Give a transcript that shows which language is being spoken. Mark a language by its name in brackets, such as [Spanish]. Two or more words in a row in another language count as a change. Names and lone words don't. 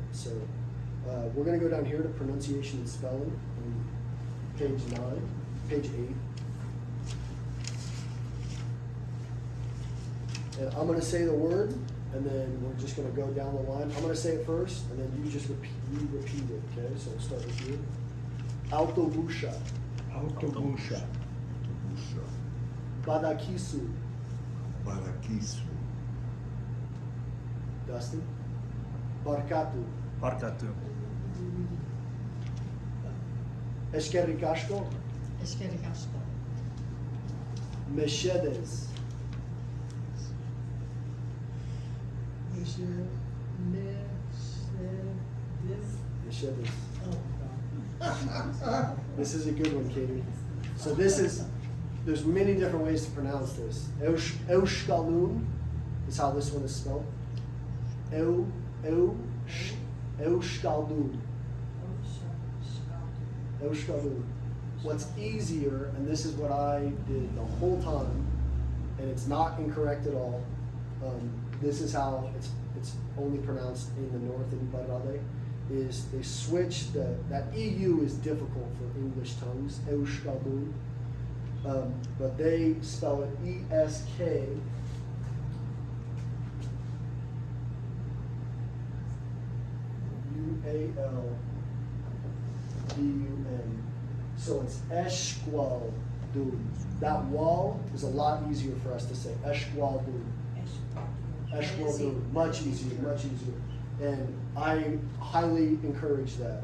[English] So we're going to go down here to pronunciation and spelling on page 8. And I'm going to say the word, and then we're just going to go down the line. I'm going to say it first, and then you just repeat it, okay? So we'll start with you. [Basque] Autobusha. Autobusha. Badakisu. Badakisu. Dustin. Barkatu. Barkatu. Eskerikasko. Eskerikasko. Meshedes. Meshedes. [English] Oh, This is a good one, Katie. So there's many different ways to pronounce this. Euskaldun is how this one is spelled. [Basque] Euskaldun. Euskaldun. [English] What's easier, and this is what I did the whole time, and it's not incorrect at all. This is how it's only pronounced in the north in Ibarrade, is they switch that EU is difficult for English tongues, Euskaldun, but they spell it E-S-K. U-A-L-D-U-N. So it's Eshkwaldun. That wall is a lot easier for us to say. Eshkwaldun. Eshkwaldun. Much easier. And I highly encourage that.